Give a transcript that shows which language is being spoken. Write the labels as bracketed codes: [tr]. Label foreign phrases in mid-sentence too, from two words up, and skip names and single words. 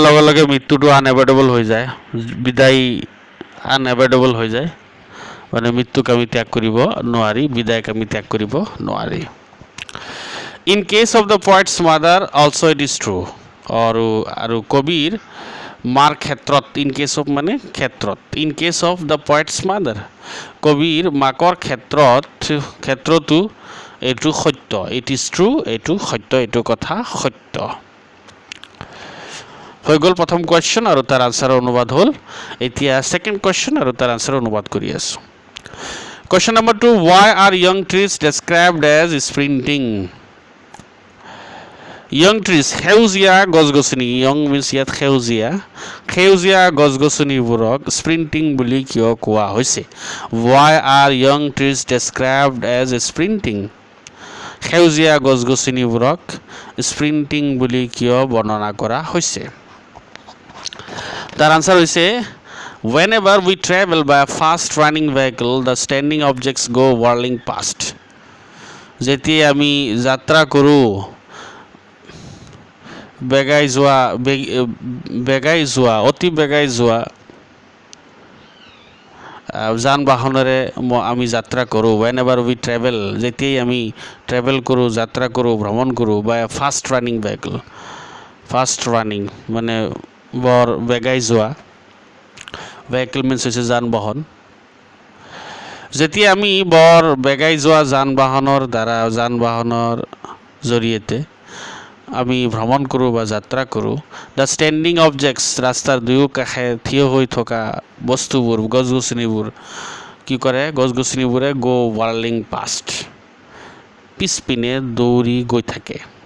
[as] লগে লগে মৃত্যুটো আনএভয়েডেবল হৈ যায় বিদায় আনএভয়েডেবল হৈ যায় মানে মৃত্যুক আমি ত্যাগ কৰিব নোৱাৰি বিদায়ক আমি ত্যাগ কৰিব নোৱাৰি [en] in case of the poet's mother also it is true [as] আৰু কবিৰ মাৰ ক্ষেত্ৰত [en] in case of [as] মানে ক্ষেত্ৰত [en] in case of the poet's mother [as] কবিৰ মাকৰ ক্ষেত্ৰতো এইটো সত্য [en] it is true [as] এইটো সত্য এইটো কথা সত্য হৈ গ'ল প্ৰথম কুৱেশ্যন আৰু তাৰ আনচাৰৰ অনুবাদ হ'ল এতিয়া ছেকেণ্ড কুৱেশ্যন আৰু তাৰ আনচাৰৰ অনুবাদ কৰি আছোঁ কুৱেশ্যন নম্বৰ 2 [en] why are young trees described as sprinting young trees [as] সেউজীয়া গছ-গছনি [en] young means [as] ইয়াত সেউজীয়া গছ-গছনিবোৰক স্প্ৰিণ্টিং বুলি কিয় কোৱা হৈছে [en] why are young trees described as sprinting [as] সেউজীয়া গছ-গছনিবোৰক স্প্ৰিণ্টিং বুলি কিয় বৰ্ণনা কৰা হৈছে তাৰ আনসাৰ হৈছে [en] whenever we travel by a fast running vehicle the standing objects go whirling past [as] যেতিয়া আমি যাত্ৰা কৰোঁ অতি বেগাই যোৱা যান বাহনেৰে আমি যাত্ৰা কৰোঁ [en] whenever we travel [as] যেতিয়াই আমি ট্ৰেভেল কৰোঁ যাত্ৰা কৰোঁ ভ্ৰমণ কৰোঁ [en] by a fast [as] running মানে বৰ বেগাই যোৱা [en] vehicle means [as] হৈছে যান বাহন যেতিয়া আমি বৰ বেগাই যোৱা যান বাহনৰ জৰিয়তে আমি ভ্ৰমণ কৰোঁ বা যাত্ৰা কৰোঁ [en] the standing objects [as] ৰাস্তাৰ দুয়োকাষে থিয় হৈ থকা বস্তুবোৰ গছ-গছনিবোৰ কি কৰে গছ-গছনিবোৰে [en] go whirling past [as] পিছপিনে দৌৰি গৈ থাকে